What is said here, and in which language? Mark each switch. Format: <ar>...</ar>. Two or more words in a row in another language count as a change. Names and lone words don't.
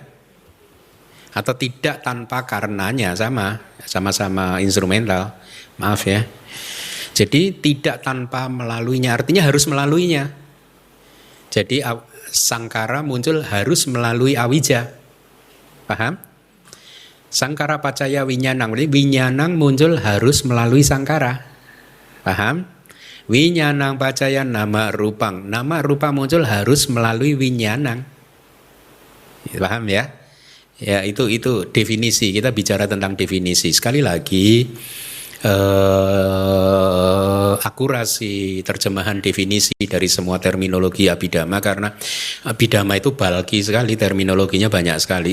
<id>Atau tidak tanpa karenanya, sama-sama instrumental. Maaf ya. Jadi tidak tanpa melaluinya, artinya harus melaluinya. Jadi sangkara muncul harus melalui awija. Paham?</id> <pi>Sangkara paccaya winyanang,</pi> <id>winyanang muncul harus melalui sangkara. Paham?</id> <pi>Winyanang paccaya nama rupang, nama rupa</pi> <id>muncul harus melalui winyanang. Paham ya? Ya itu definisi, kita bicara tentang definisi. Sekali lagi akurasi terjemahan definisi dari semua terminologi Abhidhamma, karena Abhidhamma itu bulky sekali, terminologinya banyak sekali.</id>